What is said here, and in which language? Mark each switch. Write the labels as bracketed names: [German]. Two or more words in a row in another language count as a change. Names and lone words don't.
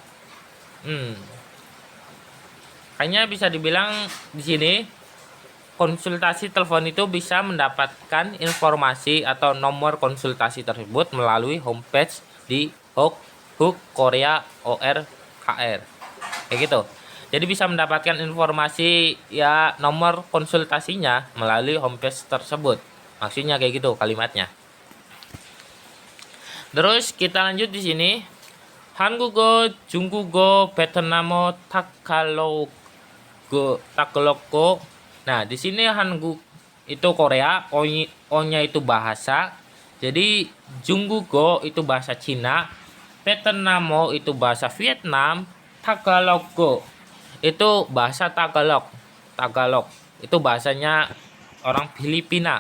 [Indonesian] Kayaknya bisa dibilang di sini konsultasi telepon itu bisa mendapatkan informasi atau nomor konsultasi tersebut melalui homepage di Hook Korea ORKR. Kayak gitu. Jadi bisa mendapatkan informasi ya nomor konsultasinya melalui homepage tersebut. Maksudnya kayak gitu kalimatnya. Terus kita lanjut di sini. [Korean] 한국어, 중국어, 베트남어, 타galog. [Indonesian] Nah, di sini Hanguk itu Korea, O-nya itu bahasa. Jadi 중국어 itu bahasa Cina, 베트남어 itu bahasa Vietnam, Tagalog itu bahasa Tagalog itu bahasanya orang Filipina.